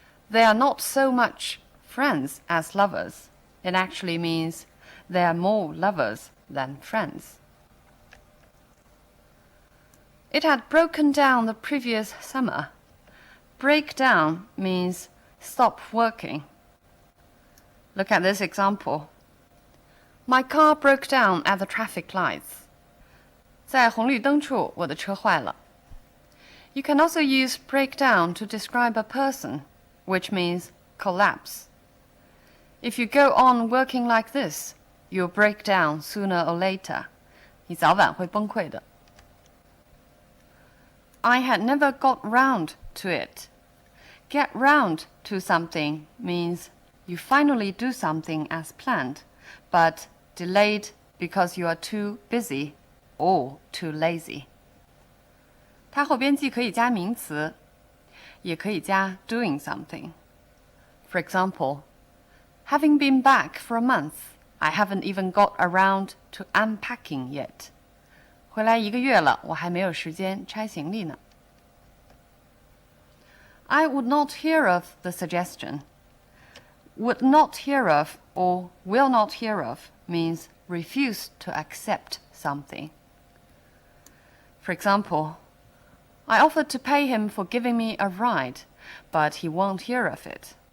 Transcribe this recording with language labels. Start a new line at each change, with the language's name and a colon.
English: They are not so much friends as lovers. It actually means they are more lovers than friends. It had broken down the previous summer. Break down means stop working. Look at this example. My car broke down at the traffic lights.
Chinese: 在红绿灯处，我的车坏了。
English: You can also use break down to describe a person, which means collapse. If you go on working like this, you'll break down sooner or later.
Chinese: 你早晚会崩溃的。
English: I had never got round to it. Get round to something means you finally do something as planned, but delayed because you are too busy or too lazy.
Chinese: 它后边既可以加名词，也可以加
English: doing something. For example, having been back for a month, I haven't even got around to unpacking yet.
Chinese: 回来1个月了，我还没有时间拆行李呢。
English: I would not hear of the suggestion. Would not hear of or will not hear of means refuse to accept something. For example, I offered to pay him for giving me a ride, but he won't hear of it.